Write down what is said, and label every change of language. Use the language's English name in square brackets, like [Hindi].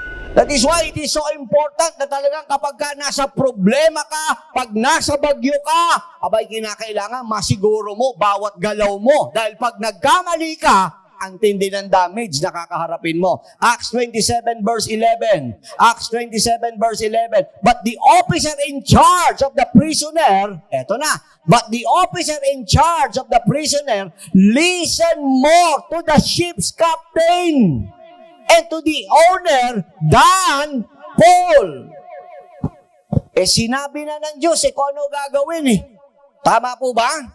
[English] That is why it is so important [Filipino] na talagang kapag ka nasa problema ka, pag nasa bagyo ka, abay kinakailangan masiguro mo bawat galaw mo. Dahil pag nagkamali ka, ang tindi ng damage na kakaharapin mo. [English] Acts 27 verse 11. Acts 27 verse 11. But the officer in charge of the prisoner, [Filipino] eto na, [English] but the officer in charge of the prisoner listened more to the ship's captain and to the owner than Paul. [Filipino] Sinabi na ng Diyos, kung ano gagawin Tama po ba?